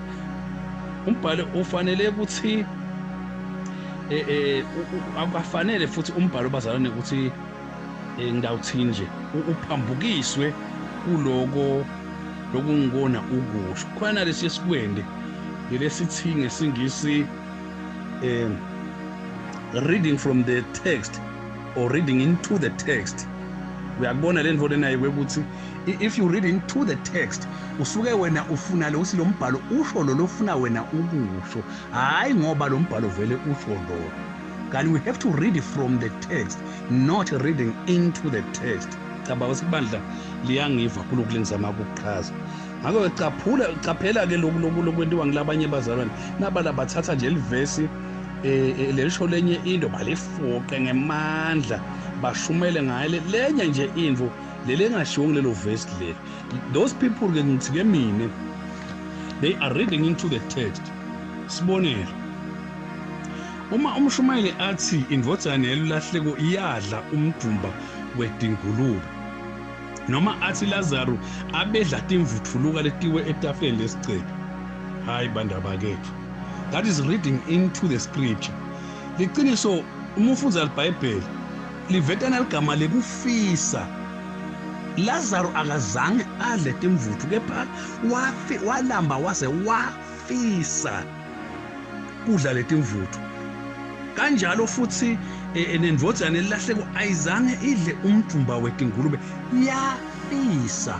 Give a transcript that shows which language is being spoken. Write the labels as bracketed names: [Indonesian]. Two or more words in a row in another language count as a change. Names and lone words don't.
[Swati] Umbhalo ufanele ukuthi akufanele futhi umbhalo bazalwane ukuthi ngidawuthini nje uphambukiswe kuloko lokungona ukusho khona lesi sikwende lesithi ngesingisi [English] reading from the text or reading into the text. [Swati] Uyakubona le ndvo lenayo ukuthi [English] if you read into the text [Swati] usuke wena ufuna lo mbhalo usho lo lofuna wena ukusho, hayi ngoba lo mbhalo vele usho lo. [English] Kanti we have to read from the text, not reading into the text. [Swati] Cabanga sibandla liyangiva kuloko lengizama ukuchaza. Ngakho caphela ke lokwentiwa ngilabanye bazalwane nabala bathatha nje livesi lelisho lenye into balifuqe ngemandla bashumele ngayo lenye nje indvo lelengashiwo lelo verse leli. [English] Those people [Swati] ke ngithi ke mina [English] they are reading into the text. [Swati] Sibonele uma umshumayeli athi indvodzana yelahleko iyadla umdumba wedingulube, noma athi Lazarus abedla timvuthuluka letiwe etafeni lesicebi, hayi bandaba kethu. [English] That is reading into the scripture. [Swati] Liqiniso uma ufunda iBhayibheli livetana ligama lekufisa. Lazarus akazange adle timvuthu kepha walamba wase wafisa kudla letimvuthu. Kanjalo futhi nendvodzana elahleko ayizange idle umdumba wedingulube, yafisa.